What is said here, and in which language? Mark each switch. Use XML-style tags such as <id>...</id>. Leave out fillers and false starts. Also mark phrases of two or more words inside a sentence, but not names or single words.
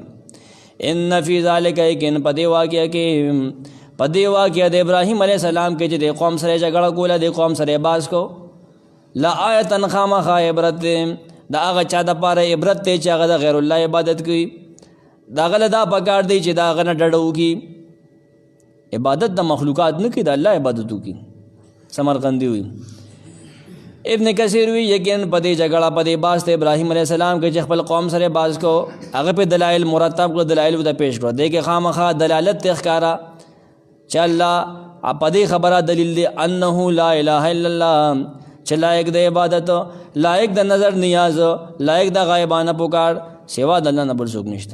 <ar>ان فی ذلک</ar> <ps>یقین په دې واقعه کې، په دې واقعه د ابراهیم</ps> <ar>علیه السلام</ar> <ps>کې چې د قوم سره جګړه کوله، د قوم سره یې باز کو، لآیة خامخا عبرت دی. د هغه چا دپاره عبرت دی چې هغه د غیر الله عبادت کوي. د هغه له دا پکار دی چې د هغه نه ډډه وکړي، عبادت د مخلوقات نه کوي، د الله عبادت وکړي. سمرقندی ہوئی. ابن کثیر ہوئی یقین پدې جګړه پدې باز ته ابراهیم</ps> <ar>علیه السلام</ar> <ps>کې چې خپل قوم سره باز کو، هغه په دلایل مرتب کړ، دلایل وته پیش کړ. دې کې خامخا دلالت ته ښکارا چې الله پدې خبره دلیل دی</ps> <ar>انه لا اله الا الله،</ar> <ps>چې لایق د عبادت، لایق د نظر نیاز، لایق د غایبانه پکار سوا د الله نه بل څوک نشته.</ps>